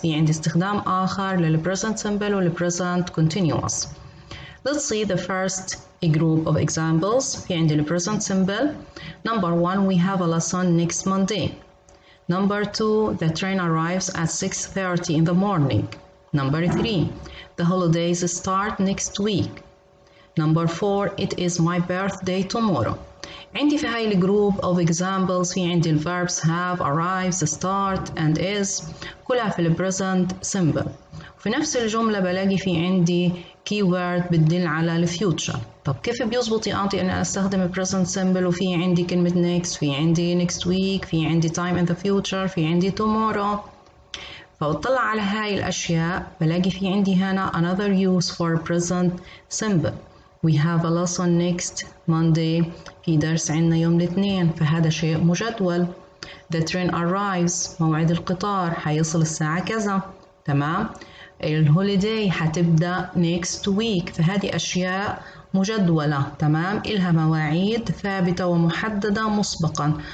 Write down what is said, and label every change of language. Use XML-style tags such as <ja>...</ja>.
<ar>في عندي استخدام آخر للpresent simple والpresent continuous.</ar> <en>Let's see the first group of examples.</en> <ar>في عندي الpresent simple.</ar> <en>Number 1, we have a lesson next Monday. Number 2, the train arrives at 6:30 in the morning. Number 3, the holidays start next week. Number 4, it is my birthday tomorrow.</en> <ar>عندي في هاي الجروب</ar> <en>of examples</en> <ar>في عندي ال</ar> <en>verbs have, arrives, start and is</en> <ar>كلها في ال</ar> <en>present simple.</en> <ar>في نفس الجملة بلاقي في عندي keyword بتدل على ال future. طب كيف بيزبط يا أنتي أنا أستخدم present simple وفي عندي كلمة next، في عندي next week، في عندي</ar> <en>time in the future،</en> <ar>في عندي tomorrow؟ فبطلع على هاي الأشياء بلاقي في عندي هنا</ar> <en>another use for present simple. We have a lesson next Monday.</en> <ar>في درس عندنا يوم الاثنين، فهذا شيء مجدول.</ar> <en>The train arrives،</en> <ar>موعد القطار حيصل الساعة كذا، تمام؟ الهوليداي حتبدأ</ar> <en>next week،</en> <ar>فهذه أشياء مجدولة، تمام؟ إلها مواعيد ثابتة ومحددة مسبقا.</ar>